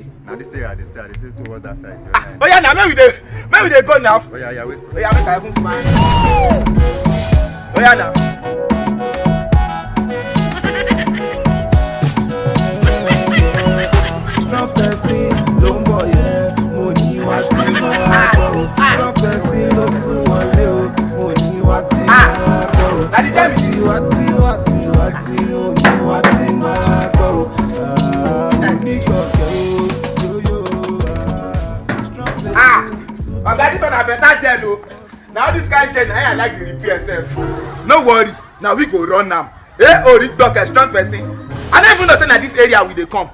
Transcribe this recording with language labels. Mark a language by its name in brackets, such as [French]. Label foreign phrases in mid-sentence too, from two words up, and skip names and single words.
[Nigerian Pidgin] Now this area I dey stay towards that side. Oh yeah, now make we dey go now. Oh yeah, wait. Oh yeah, make I even find. Oh yeah now. [Yoruba] Strong person ló ń bọ̀ yẹn, mo ní wá tí máa gbọ́ o. Strong person ló tún wọlé o, mo ní wá tí máa gbọ́ o. Wá tí mo ní wá tí máa gbọ́ o. [Nigerian Pidgin] Oga, this one na better gen o. Now this kind gen I like the repair sef. No worry, now we go run am. Origboke strong person. I no even know say na this area we dey come.